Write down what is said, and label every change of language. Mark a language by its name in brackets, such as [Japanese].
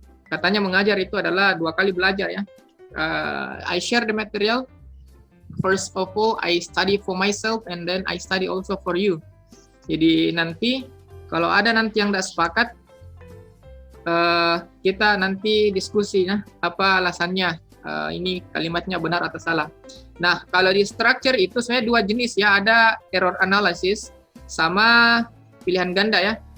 [Indonesian] Katanya mengajar itu adalah 2 kali belajar ya. [English] I share the material. First of all, I study for myself and then I study also for you. [Indonesian] Jadi nanti kalau ada nanti yang tidak sepakat, kita nanti diskusi ya, apa alasannya ini kalimatnya benar atau salah. Nah, kalau di structure itu sebenarnya 2 jenis ya, ada error analysis sama pilihan ganda ya.